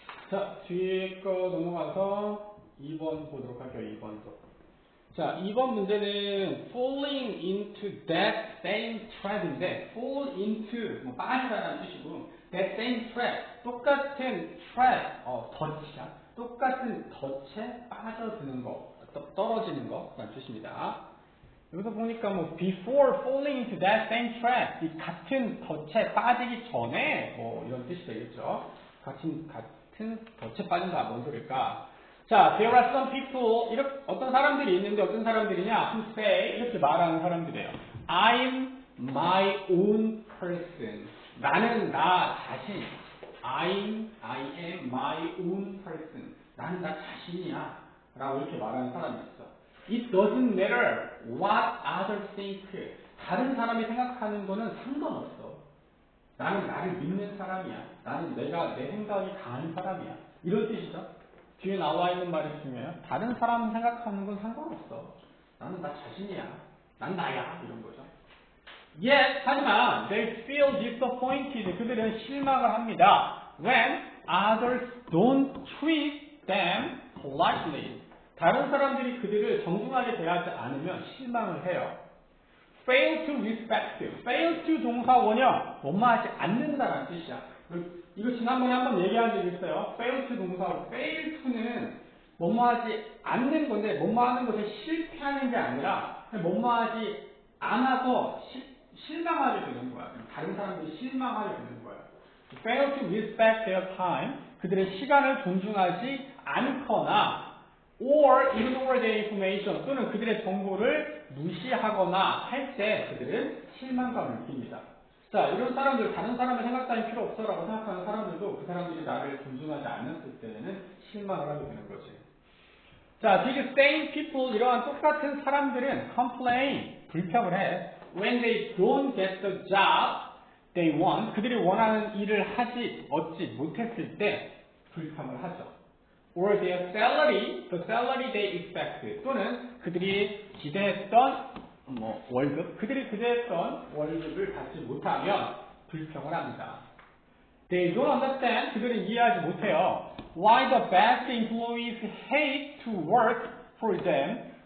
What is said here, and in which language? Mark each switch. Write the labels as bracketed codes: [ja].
[ko] 자, 뒤에 거 넘어가서 2번 보도록 할게요. 2번도. 자, 2번 문제는 [en] falling into that same trap [ko] 인데 fall into, 빠지다라는 뜻이고 that same trap, 똑같은 trap, 덫이야. 똑같은 덫에 빠져드는 거, 떨어지는 거라는 뜻입니다. 여기서 보니까 [en] before falling into that same trap, [ko] 이 같은 덫에 빠지기 전에 이런 뜻이 되겠죠. 같은 덫에 빠진다. 뭔 소릴까? 자, [en] there are some people, [ko] 어떤 사람들이 있는데 어떤 사람들이냐? [en] who say, [ko] 이렇게 말하는 사람들이에요. [en] I'm my own person. [ko] 나는 나 자신. [en] I am my own person. [ko] 나는 나 자신이야. 라고 이렇게 말하는 사람이 있어. [en] It doesn't matter what others think. [ko] 다른 사람이 생각하는 거는 상관없어. 나는 나를 믿는 사람이야. 나는 내 생각이 강한 사람이야. 이런 뜻이죠. 뒤에 나와 있는 말이 중요해요. 다른 사람 생각하는 건 상관없어. 나는 나 자신이야. 난 나야. 이런 거죠. [en] Yet, [ko] 하지만 [en] they feel disappointed. [ko] 그들은 실망을 합니다. [en] When others don't treat them politely. [ko] 다른 사람들이 그들을 정중하게 대하지 않으면 실망을 해요. [en] fail to respect. [ko] fail to 동사 원형, 뭐뭐하지 않는다라는 뜻이야. 이거 지난번에 한번 얘기한 적이 있어요. fail to 동사로 fail to는 뭐뭐하지 않는 건데 뭐뭐하는 것에 실패하는 게 아니라 뭐뭐하지 않아서 실망하게 되는 거야. 다른 사람들이 실망하게 되는 거야. [en] fail to respect their time. [ko] 그들의 시간을 존중하지 않거나 [en] or ignore their information [ko] 또는 그들의 정보를 무시하거나 할 때 그들은 실망감을 느낍니다. 자, 이런 사람들, 다른 사람의 생각 따위 필요 없어라고 생각하는 사람들도 그 사람들이 나를 존중하지 않았을 때는 실망을 하게 되는 거지. 자, [en] these same people, [ko] 이러한 똑같은 사람들은 [en] complain, [ko] 불평을 해. [en] When they don't get the job they want, [ko] 그들이 원하는 일을 얻지 못했을 때 불평을 하죠. [en] Or their salary, the salary they expect, [ko] 또는 그들이 기대했던 월급, 그들이 기대했던 월급을 받지 못하면 불평을 합니다. [en] They don't understand. [ko] 그들은 이해하지 못해요. [en] Why the best employees hate to work for them.